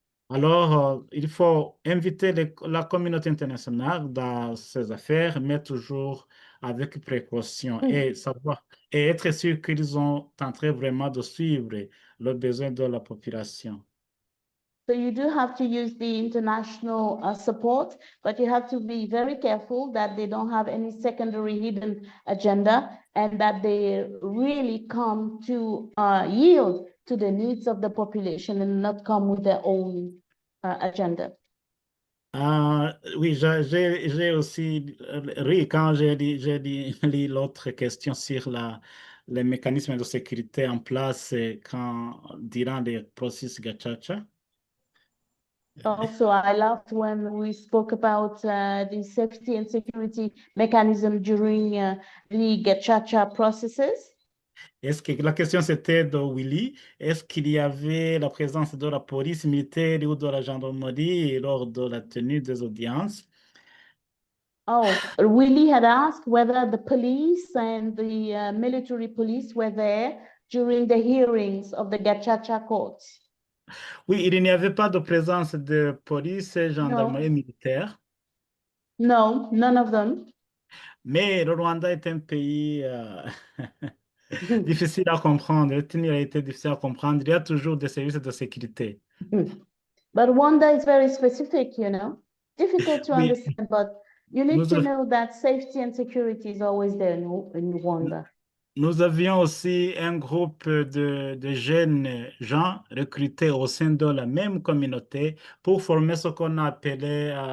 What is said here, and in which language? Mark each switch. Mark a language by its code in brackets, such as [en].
[fr] Alors, il faut inviter la communauté internationale dans ces affaires, mais toujours avec précaution et savoir et être sûr qu'ils sont en train vraiment de suivre le besoin de la population. [en] So you do have to use the international support, but you have to be very careful that they don't have any secondary hidden agenda and that they really come to yield to the needs of the population and not come with their own agenda. [fr] Oui, j'ai aussi ri quand j'ai lu l'autre question sur les mécanismes de sécurité en place durant les processus gachacha. [en] Also, I laughed when we spoke about the safety and security mechanism during the gachacha processes. [fr] Est-ce que la question c'était de Willy, est-ce qu'il y avait la présence de la police militaire ou de la gendarmerie lors de la tenue des audiences? [en] Oh, Willie had asked whether the police and the military police were there during the hearings of the gachacha courts. [fr] Oui, il n'y avait pas de présence de police et gendarmerie militaire. [en] No, none of them. [fr] Mais le Rwanda est un pays difficile à comprendre. La tenue a été difficile à comprendre. Il y a toujours des services de sécurité. [en] But Rwanda is very specific, you know. Difficult to [fr] Oui. [en] understand, but you need to know that safety and security is always there in Rwanda. [fr] Nous avions aussi un groupe de jeunes gens recrutés au sein de la même communauté pour former ce qu'on appelait